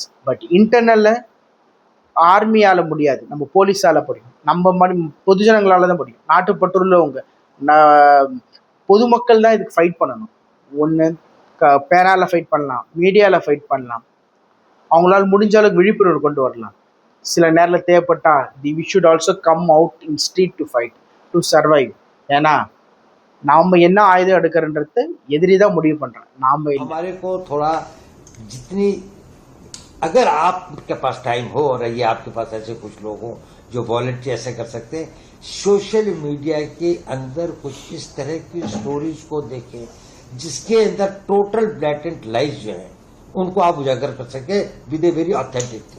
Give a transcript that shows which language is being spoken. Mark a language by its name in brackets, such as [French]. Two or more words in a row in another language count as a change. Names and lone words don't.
[Tamil] பட் இன்டர்னலில் ஆர்மியால் முடியாது, நம்ம போலீஸால் முடியும், நம்ம பொதுஜனங்களால் தான் முடியும். நாட்டுப்பற்றுள்ளவங்க பொதுமக்கள் தான் இதுக்கு ஃபைட் பண்ணணும். ஒன்று பேரால் ஃபைட் பண்ணலாம், மீடியாவில் ஃபைட் பண்ணலாம், அவங்களால முடிஞ்ச அளவுக்கு விழிப்புணர்வு கொண்டு வரலாம். சில நேரில் தேவைப்பட்டால் [English] we should also come out in street to fight to survive. ஏன்னா நாம் என்ன ஆயுதம் எடுக்கிறன்றது எதிரி தான் முடிவு பண்ணுறேன், நாம். [Hindi] हमारे को थोड़ा जितनी अगर आपके पास टाइम हो और ये आपके पास ऐसे कुछ लोग हों जो वॉलंटियर ऐसे कर सकते हैं, [English] social media [Hindi] के अंदर कुछ इस तरह की स्टोरीज को देखें जिसके अंदर [English] total blatant lies [Hindi] जो है उनको आप उजागर कर सके [English] with a very authentic thing.